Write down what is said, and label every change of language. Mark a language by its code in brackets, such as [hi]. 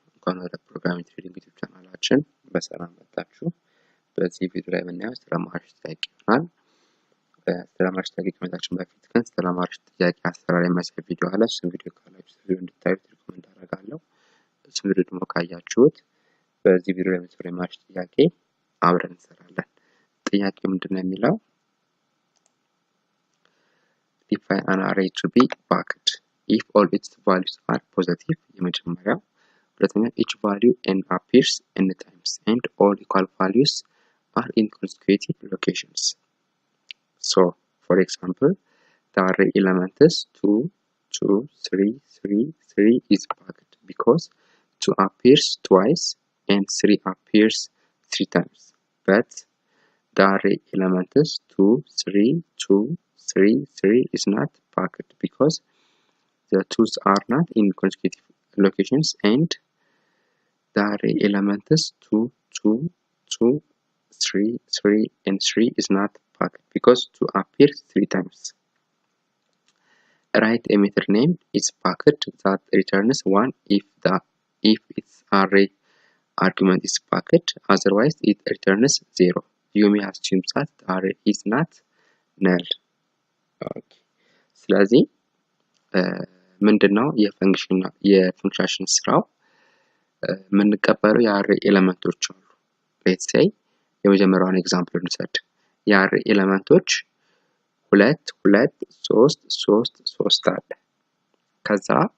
[am] እንኳን ወደ ፕሮግራሚንግ ትሬዲንግ ዩቲዩብ ቻናላችን በሰላም መጣችሁ። በዚህ ቪዲዮ ላይ የምናየው ስለ ማህሪሽ ጥያቄ ይሆናል። ስለ ማህሪሽ ጥያቄ ከመጣችን በፊት ግን ስለ ማህሪሽ ጥያቄ አሰራር የሚያሳይ ቪዲዮ አለ። እሱን ቪዲዮ ካላችሁ ቪዲዮ እንድታዩት ሪኮመንድ አደርጋለሁ። እሱን ቪዲዮ ደግሞ ካያችሁት በዚህ ቪዲዮ ላይ የምንሰራው ማህሪሽ ጥያቄ አብረን እንሰራለን። ጥያቄው ምንድነው የሚለው [en] define an array to be packed if all its values are positive [am] የመጀመሪያው ሁለተኛ [en] each value n appears n times and all equal values are in consecutive locations. So for example the array elements 2 2 3 3 3 is packed because 2 appears twice and 3 appears 3 times, but the array elements 2 3 2 3 3 is not packed because the twos are not in consecutive locations and the array elements 2 2 2 3 3 and 3 is not packed because 2 appears 3 times. Write a method name is packed that returns 1 if its array argument is packed, otherwise it returns 0. You may assume that the array is not null. Okay. [am] ስለዚህ ምንድነው የፈንክሽን ስራው የምንቀበለው የአሬ ኤሌመንቶች አሉ። [en] let's say [am] የመጀመሪያውን ኤግዛምፕል እንውሰድ። የአሬ ኤሌመንቶች 2 2 3 3 3 አለ። ከዛ